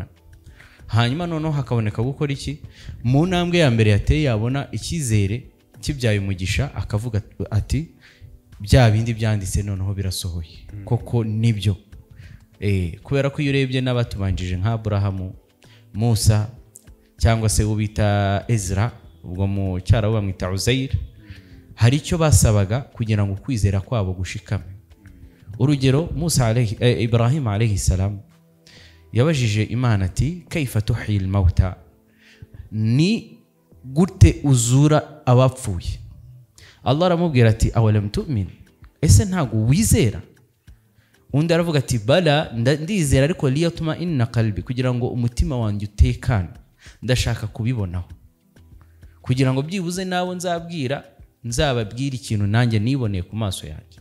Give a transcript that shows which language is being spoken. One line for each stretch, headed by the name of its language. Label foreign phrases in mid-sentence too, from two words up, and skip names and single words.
Kinyarwanda: Hanyuma noneho hakaboneka gukora iki? Mu ntambwe ya mbere yateye yabona icyizere kibyaye umugisha, akavuga ati bya bindi byanditse noneho birasohoye koko nibyo. Kubera ko iyo urebye n'abatubanjije nka Abrahamu, Musa, cyangwa se ubita Ezra, ubwo mu cyarabu bamwita Uzair, hari icyo basabaga kugira ngo kwizera kwabo gushikame. Urugero, Ibrahim
Arabic: عليه السلام
Kinyarwanda: yabajije Imana ati
Arabic: كيف تحيي الموتى,
Kinyarwanda: ni gute uzura abapfuye? Allah aramubwira ati
Arabic: أولم تؤمن,
Kinyarwanda: ese ntago wizera? Undi aravuga ati bala, ndizera ariko
Arabic: ليطمئن قلبي,
Kinyarwanda: kugira ngo umutima wanjye utekane, ndashaka kubibonaho, kugira ngo byibuze nawe nzababwira ikintu nanjye niboneye ku maso yanjye.